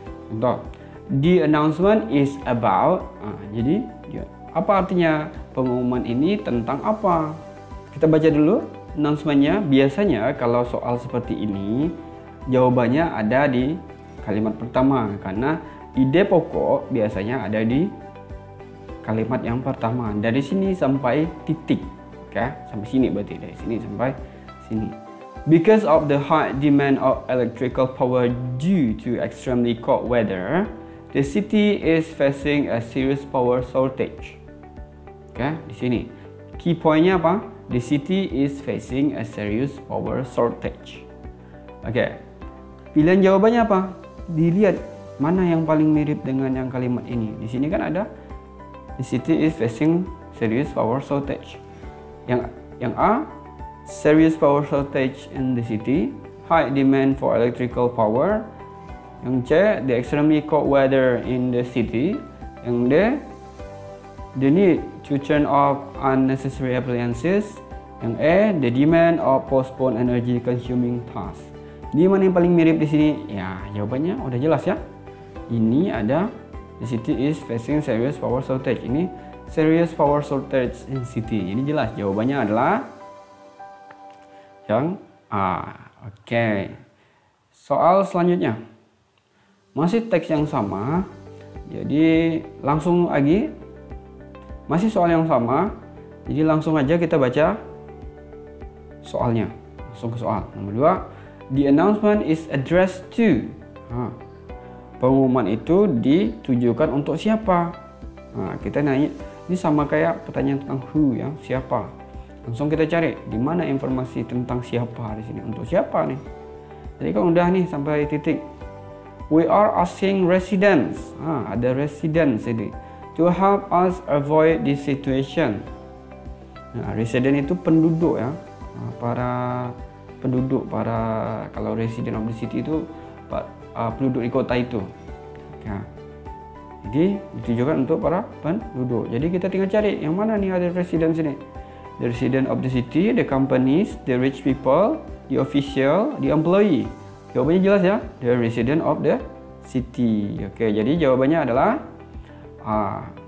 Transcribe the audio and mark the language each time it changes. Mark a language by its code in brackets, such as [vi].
[en] Contoh, the announcement is about. [id] Jadi apa artinya pengumuman ini, tentang apa? Kita baca dulu announcement-nya. Biasanya kalau soal seperti ini jawabannya ada di kalimat pertama karena ide pokok biasanya ada di kalimat yang pertama. Dari sini sampai titik, oke? Sampai sini berarti dari sini sampai sini. [en] Because of the high demand of electrical power due to extremely cold weather, the city is facing a serious power shortage. [id] Oke, di sini. [en] Key point-nya apa? The city is facing a serious power shortage. Oke. [id] Pilihan jawabannya apa? Dilihat mana yang paling mirip dengan yang kalimat ini. Di sini kan ada [en] the city is facing serious power shortage. [id] Yang A, [en] serious power shortage in the city, high demand for electrical power. [id] Yang C, [en] the extremely cold weather in the city. [id] Yang D, [en] the need to turn off unnecessary appliances. [id] Yang E, [en] the demand of postpone energy consuming tasks. [id] Di mana yang paling mirip di sini? Ya, jawabannya udah jelas ya. Ini ada [en] the city is facing serious power shortage. Ini serious power shortage in city. [id] Jadi jelas jawabannya adalah yang A. Oke. Soal selanjutnya. Masih teks yang sama. Jadi langsung lagi. Masih soal yang sama. Jadi langsung aja kita baca soalnya. Langsung ke soal. Nomor 2. [en] The announcement is addressed to. [id] Pengumuman itu ditujukan untuk siapa? Kita nanya, ini sama kayak pertanyaan tentang who ya, siapa. Langsung kita cari di mana informasi tentang siapa di sini, untuk siapa nih. Jadi kan udah nih sampai titik. [en] We are asking residents. [id] Ada residents ini. [en] To help us avoid this situation. [id] Resident itu penduduk ya. Para penduduk, kalau [en] resident of the city [id] itu penduduk di kota itu. Jadi ditujukan untuk para penduduk. Jadi kita tinggal cari yang mana nih ada resident sini. [en] The resident of the city, the companies, the rich people, the official, the employee. [id] Jawabannya jelas ya, [en] the resident of the city. [id] Oke, jadi jawabannya adalah A.